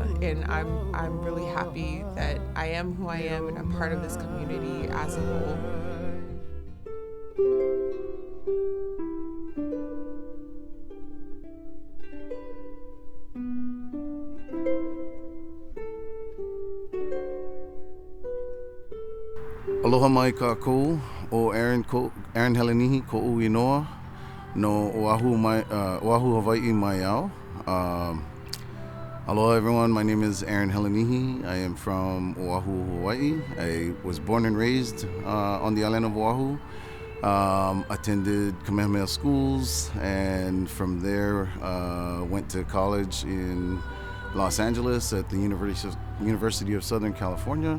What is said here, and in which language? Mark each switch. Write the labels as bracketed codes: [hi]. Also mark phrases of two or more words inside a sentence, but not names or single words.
[en] And I'm really happy that I am who I am and I'm part of this community as a whole. [haw] Aloha mai kākou, o Aaron Helenihi ko uinoa no Oahu Hawaii mai au. [en] Aloha everyone, my name is Aaron Helenihi. I am from Oahu, Hawaii. I was born and raised on the island of Oahu. Attended Kamehameha schools, and from there went to college in Los Angeles at the University of Southern California.